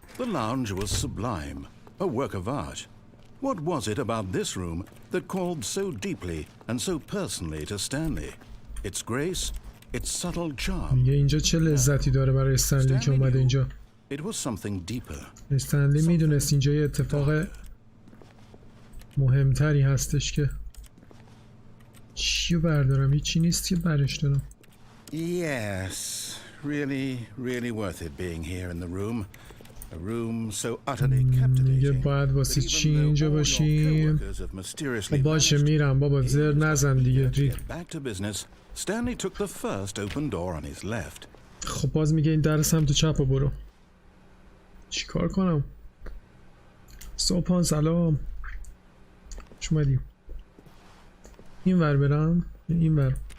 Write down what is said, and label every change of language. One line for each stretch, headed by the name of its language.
English: The lounge was sublime, a work of art. What was it about this room that called so deeply and so personally to Stanley? Its grace, its subtle charm.
Persian: میگه اینجا چه لذتی داره برای استنلی که اومده اینجا.
English: It was something deeper.
Persian: استنلی میدونست اینجا یه اتفاق مهمتری هستش که چیو بردارم؟ هیچی نیست که برش دارم.
English: Yes, really worth it being here in the room. A room so utterly captivating.
Persian: میگه باید واسه چی اینجا باشیم؟ باشه میرم بابا، زر نزن دیگه.
English: Back to business. Stanley took the first open door on his left.
Persian: خب باز میگه این در سمت چپ برو. چی کار کنم؟ صبحان سلام. چی اومدیم؟ این ور برم؟ این ور.